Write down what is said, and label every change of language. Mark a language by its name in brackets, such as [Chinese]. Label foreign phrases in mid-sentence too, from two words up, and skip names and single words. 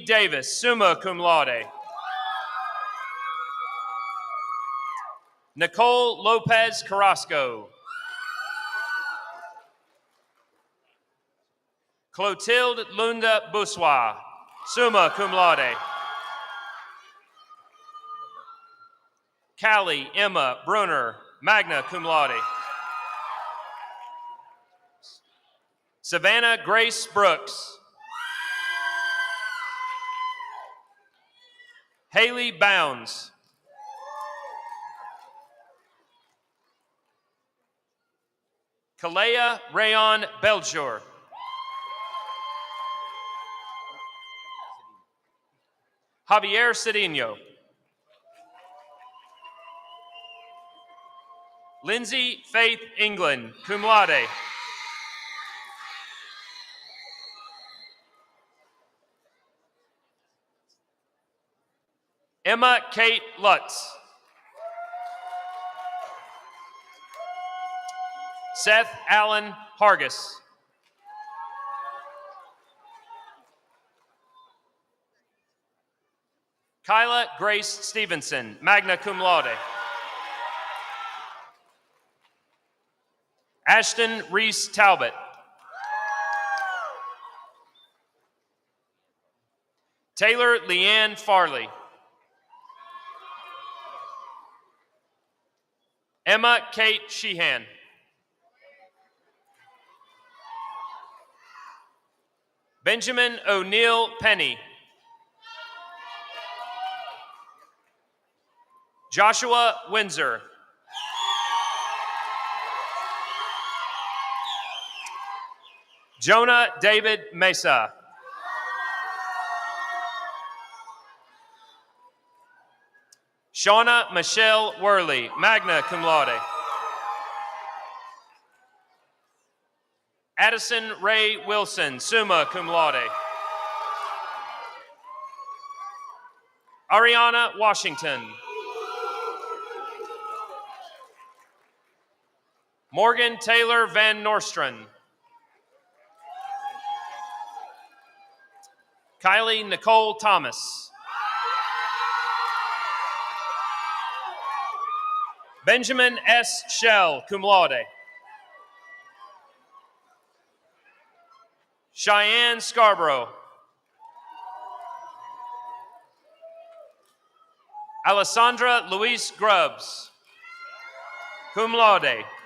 [English] Davis, [Latin] summa cum laude. [English] Nicole Lopez Carrasco. Clotilde Lunda Boussois, [Latin] summa cum laude. [English] Callie Emma Brunner, [Latin] magna cum laude. [English] Savannah Grace Brooks. Haley Bounds. Kalea Rayon Beljour. Javier Cedinho. Lindsay Faith England, [Latin] cum laude. [English] Emma Kate Lutz. Seth Allen Hargis. Kyla Grace Stevenson, [Latin] magna cum laude. [English] Ashton Reese Talbot. Taylor Leanne Farley. Emma Kate Sheehan. Benjamin O'Neill Penny. Joshua Windsor. Jonah David Mesa. Shauna Michelle Worley, [Latin] magna cum laude. [English] Addison Ray Wilson, [Latin] summa cum laude. [English] Ariana Washington. Morgan Taylor Van Nostrand. Kylie Nicole Thomas. Benjamin S. Shell, [Latin] cum laude. [English] Cheyenne Scarborough. Alessandra Louise Grubbs, [Latin] cum laude.